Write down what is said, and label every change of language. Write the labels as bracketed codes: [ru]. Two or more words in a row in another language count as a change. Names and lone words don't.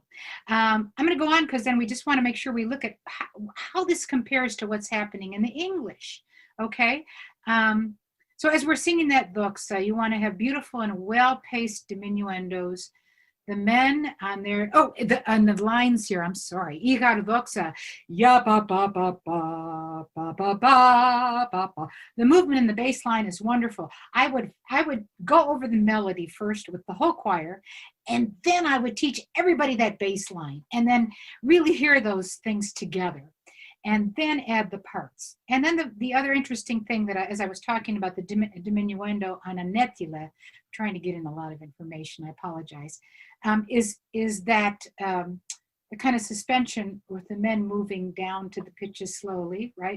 [en] I'm going to go on because then we just want to make sure we look at how this compares to what's happening in the English, okay? So as we're singing that doxa, you want to have beautiful and well-paced diminuendos. The men on their, on the lines here, I'm sorry. Igar doxa, ya ba ba ba ba ba ba ba ba ba. The movement in the bass line is wonderful. I would go over the melody first with the whole choir, and then I would teach everybody that bass line, and then really hear those things together, and then add the parts. And then the other interesting thing that as I was talking about the diminuendo on a netile, trying to get in a lot of information, I apologize, is that the kind of suspension with the men moving down to the pitches slowly, right?